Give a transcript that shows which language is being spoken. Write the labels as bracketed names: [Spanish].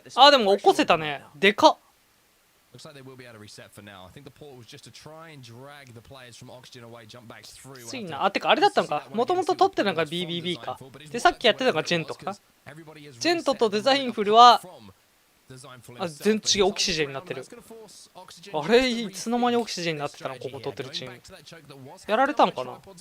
[Japanese] でも起こせたね。でかっ。 [English] Looks like they will be able to reset for now. I think the portal was just to try and drag the players from oxygen away, jump backs through. [Japanese] ついな。あ、てかあれだったのか。もともと取ってるのが BBB か。で、さっきやってたのがジェントか。ジェントとデザインフルは、あ、全然違うオキシジェンになってる。あれ、いつの間にオキシジェンになってたのここ取ってるチーム。やられたんかな。